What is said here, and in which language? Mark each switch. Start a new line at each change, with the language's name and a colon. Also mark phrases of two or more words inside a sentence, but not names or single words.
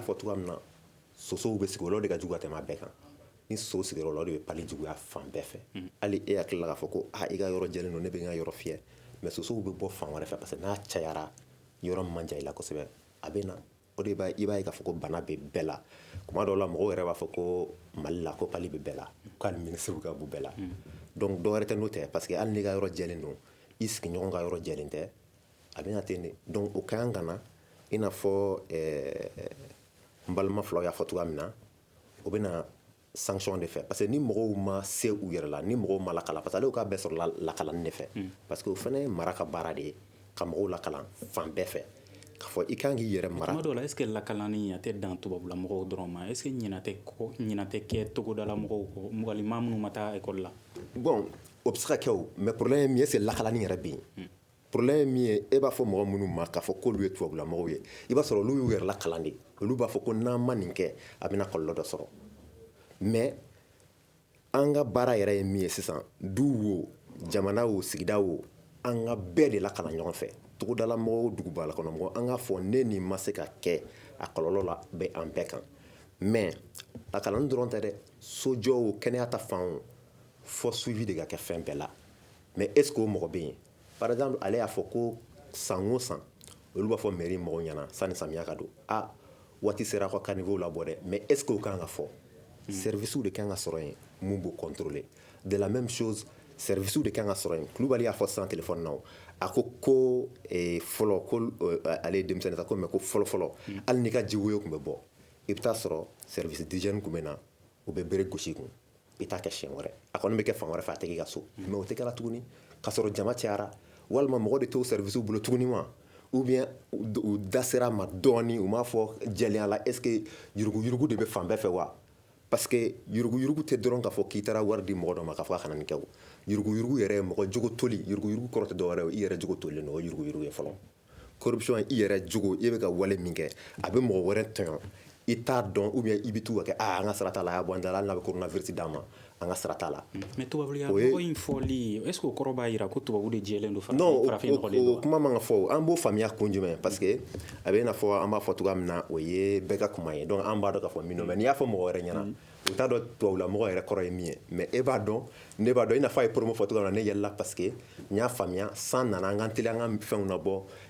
Bambara: fɔ cogoya min na sosow bɛ sigi olu de ka jugu ka tɛmɛ a bɛɛ kan ni so sigira o de bɛ pali juguya fan bɛɛ fɛ hali e hakili la k'a fɔ ko i ka yɔrɔ jɛlen don ne bɛ n ka yɔrɔ fiyɛ mais sosow bɛ bɔ fan wɛrɛ fɛ
French: parce que
Bambara: n'a cayara yɔrɔ min man jan i la kosɛbɛ a bɛ na o de i b'a ye k'a fɔ ko bana bɛ bɛɛ la kuma dɔw la mɔgɔw yɛrɛ b'a fɔ ko mali la ko pali bɛ bɛɛ la k'ale minisiriw ka b'u bɛɛ la donc dɔwɛrɛ tɛ n'o tɛ
French: parce que
Bambara: hali n'i ka yɔrɔ jɛlen don i sigiɲɔgɔn ka yɔrɔ jɛlen tɛ a bɛ na ten de donc o ka kan ka na i n'a fɔ n balima filaw y'a fɔ cogoya min na o bɛ na sanction de fɛ
French: parce que
Bambara: ni mɔgɔw ma se u yɛrɛ la ni mɔgɔw ma lakala
French: parce que
Bambara: ale k'a bɛɛ sɔrɔ lakalani de fɛ
French: parce que
Bambara: o fana ye mara ka baara de ye ka mɔgɔw lakalan fan bɛɛ fɛ k'a fɔ i kan k'i yɛrɛ mara tuma dɔw la
French: est ce que
Bambara: lakalani a tɛ dan tubabula mɔgɔw dɔrɔn ma
French: est ce que
Bambara: ɲinan tɛ kɛ togodala mɔgɔw kɔ mɔgɔlima minnu ma taa ekɔli la bon o bɛ se ka kɛ o mais problème ye min ye
French: est ce que
Bambara: lakalani yɛrɛ bɛ yen problème ye min ye e b'a fɔ mɔgɔ minnu ma k'a fɔ k'olu ye tubabula mɔgɔw ye i b'a sɔrɔ olu y'u yɛrɛ lakalan de olu b'a fɔ ko n'an ma nin kɛ a bɛna kɔlɔlɔ dɔ sɔrɔ mais an ka baara yɛrɛ ye min ye sisan du wo jamana wo sigida wo an ka bɛɛ de lakalan ɲɔgɔn fɛ togodala mɔgɔw dugubala kɔnɔ mɔgɔ an ka fɔ ne nin ma se ka kɛ a kɔlɔlɔ la bɛ an bɛɛ kan mais lakalanni dɔrɔn tɛ dɛ sojɔ o kɛnɛya ta fan o fɔ suivi de ka kɛ fɛn bɛɛ la mais
French: est ce que
Bambara: o mɔgɔ bɛ yen
French: par exemple
Bambara: ale y'a fɔ ko san o san olu b'a fɔ mairie mɔgɔw ɲɛna sanni samiya ka don waati sera a ka caniveau labɔ dɛ mais
French: est ce que
Bambara: o kan ka fɔ services de kan ka sɔrɔ yen mun b'o contrôler
French: de la même chose
Bambara: services de kan ka sɔrɔ yen kulubali y'a fɔ sisan téléphone na a ko fɔlɔ ko ale ye denmisɛnnin ta ko mais ko fɔlɔfɔlɔ hali n'i ka jiwoyo tun bɛ bɔ i bɛ taa sɔrɔ service d'hygiène tun bɛ na u bɛ bere gosi kun i t'a kɛ siɲɛ wɛrɛ a kɔni bɛ kɛ fan wɛrɛ fɛ a tɛ k'i ka so mais o tɛ kɛra tuguni k'a sɔrɔ jama cayara walima mɔgɔ de t'o service bolo tuguni wa
French: ou bien
Bambara: u da sera a ma dɔɔni u m'a fɔ jɛlenya la
French: est ce que
Bambara: yuruguyurugu de bɛ fan bɛɛ fɛ wa
French: parce que
Bambara: yuruguyurugu tɛ dɔrɔn k'a fɔ k'i taara wari di mɔgɔ dɔ ma k'a fɔ a kana nin kɛ o yuruguyurugu yɛrɛ ye mɔgɔ jogo toli yuruguyurugu kɔrɔ tɛ dɔwɛrɛ o i yɛrɛ jogo tolilen don o yuruguyurugu ye fɔlɔ corruption i yɛrɛ jogo i bɛ ka wale min kɛ a bɛ mɔgɔ wɛrɛ tɔɲɔ i t'a dɔn
French: ou bien
Bambara: i bɛ t'u ka kɛ an ka sara t'a la a y'a bɔ an da la hali n'a bɛ coronavirus d'an ma an ka sara t'a la mais tubabuya mɔgɔ in fɔli
French: est ce que
Bambara: o kɔrɔ b'a jira ko tubabu de jɛlen don non farafin nɔgɔlen don o kuma man ka fɔ an b'o faamuya kun jumɛn
French: parce que
Bambara: a bɛ i n'a fɔ an b'a fɔ cogoya min na o ye bɛɛ ka kuma ye donc an b'a dɔn k'a fɔ min don mais n'i y'a fɔ mɔgɔ wɛrɛ ɲɛna u t'a dɔn tubabula mɔgɔ yɛrɛ kɔrɔ ye min ye mais e b'a dɔn ne b'a dɔn i n'a fɔ a ye promo fɔ cogoya min na ne yɛlɛla
French: parce que
Bambara: n y'a faamuya san nana an k'an teliya an ka fɛnw labɔ